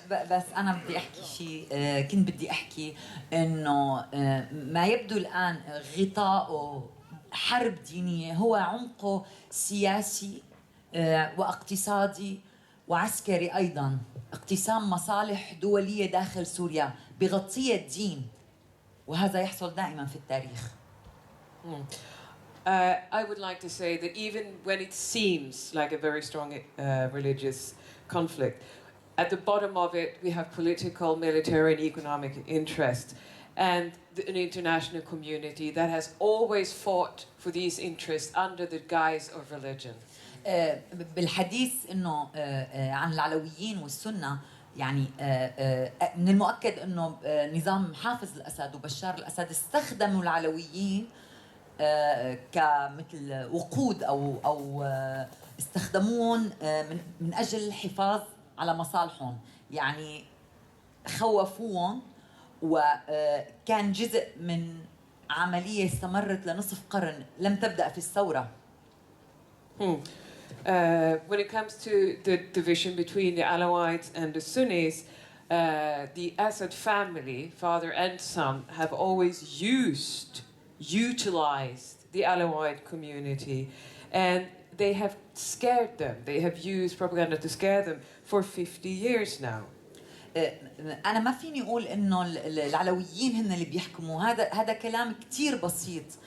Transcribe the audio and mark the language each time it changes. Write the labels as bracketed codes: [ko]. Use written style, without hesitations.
[ar] بس أنا بدي أحكي شيء، كنت بدي أحكي إنه ما يبدو الآن غطاءه حرب دينية هو عمقه سياسي واقتصادي وعسكري أيضاً. اقتسام مصالح دولية داخل سوريا بغطية الدين، وهذا يحصل دائماً في التاريخ. [en] I would like to say that even when it seems like a very strong religious conflict, at the bottom of it, we have political, military, and economic interest, and an international community that has always fought for these interests under the guise of religion. [ar] بالحديث انه عن العلويين والسنه يعني من المؤكد انه نظام حافظ الاسد وبشار الاسد استخدموا العلويين كمثل وقود او استخدموهم من اجل الحفاظ على مصالحهم، يعني خوفوهم، وكان جزء من عمليه استمرت لنصف قرن لم تبدا في الثوره. [en] When it comes to the division between the Alawites and the Sunnis, the Assad family, father and son, have always utilized the Alawite community, and they have scared them. They have used propaganda to scare them for 50 years now. [ar] أنا ما فيني أقول إنه العلويين هن اللي بيحكموا، هذا كلام كتير بسيط.